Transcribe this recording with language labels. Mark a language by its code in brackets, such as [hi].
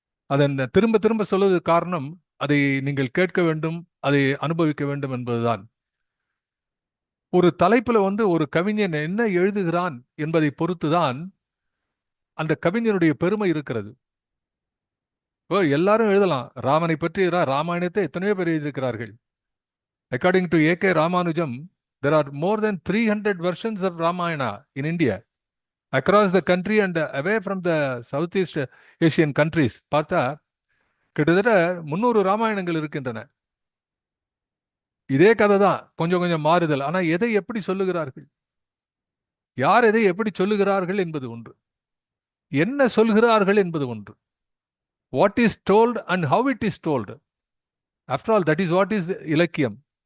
[ta] அதன் திரும்ப திரும்ப சொல்வது காரணம், அதை நீங்கள் கேட்க வேண்டும், அதை அனுபவிக்க வேண்டும் என்பதுதான். ஒரு தலைப்புல ஒரு கவிஞன் என்ன எழுதுகிறான் என்பதை பொறுத்துதான் அந்த கவிஞனுடைய பெருமை இருக்கிறது. எல்லாரும் எழுதலாம். ராமனை பற்றி ராமாயணத்தை எத்தனையோ பேர் எழுதியிருக்கிறார்கள். [en] According to A K. Ramanujam, there are more than 300 versions of Ramayana in India, across the country and away from the Southeast Asian countries. [ta] பார்த்தா கிட்டத்தட்ட 300 ராமாயணங்கள் இருக்கின்றன. இதே கதை தான், கொஞ்சம் கொஞ்சம் மாறுதல். ஆனால் எதை எப்படி சொல்லுகிறார்கள், யார் எதை எப்படி சொல்லுகிறார்கள் என்பது ஒன்று, என்ன சொல்கிறார்கள் என்பது ஒன்று. [en] What is told and how it is told. After all that is what is இலக்கியம்.